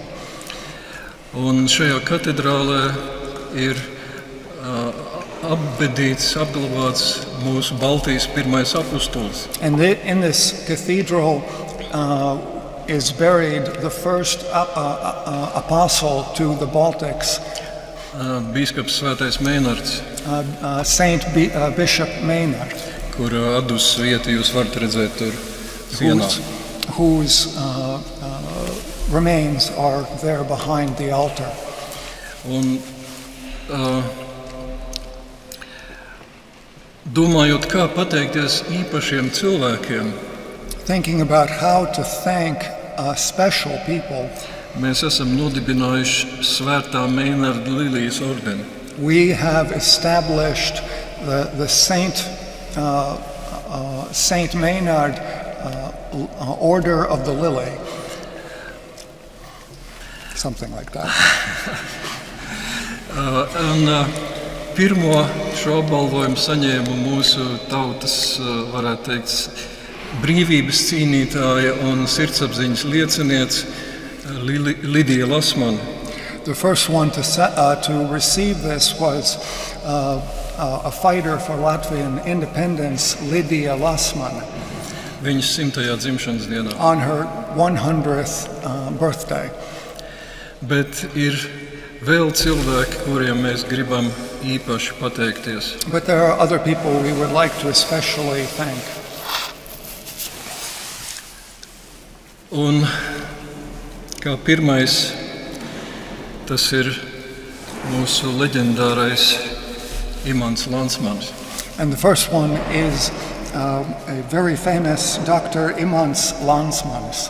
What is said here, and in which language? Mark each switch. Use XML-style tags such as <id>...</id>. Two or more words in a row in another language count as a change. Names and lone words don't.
<lv>Un šajā katedrālē ir apglabāts mūsu Baltijas pirmais apustulis.</lv> <en>And in this cathedral is buried the first apostle to the Baltics.</en> <lv>Bīskaps Svētais Mēnards.</lv> <en>Saint Bishop Maynard.</en> <lv>Kur adus vieta jūs varat redzēt tur sienā.</lv> <en>Whose remains are there behind the altar.</en> <lv>Un domājot, kā pateikties īpašiem cilvēkiem,</lv> <en>thinking about how to thank special people,</en> <lv>mēs esam nodibinājuši Svētā Mēnarda Lilijas ordeni.</lv> <en>We have established the Saint Maynard Order of the Lily. Something like that.</en> <lv>Pirmo šo apbalvojumu saņēma mūsu tautas, varētu teikt, brīvības cīnītāja un sirdsapziņas lieciniece Lidija Lasmane.</lv> <en>The first one to receive this was a fighter for Latvian independence, Lidija Lasmane.</en> <lv>Viņas 100. dzimšanas dienā.</lv> <en>On her 100th birthday.</en> <lv>Bet ir vēl cilvēki, kuriem mēs gribam īpaši pateikties.</lv> <en>But there are other people we would like to especially thank.</en> <lv>Un kā pirmais, tas ir mūsu leģendārais Imants Lansmanis.</lv> <en>And the first one is a very famous Dr. Imants Lansmanis.</en>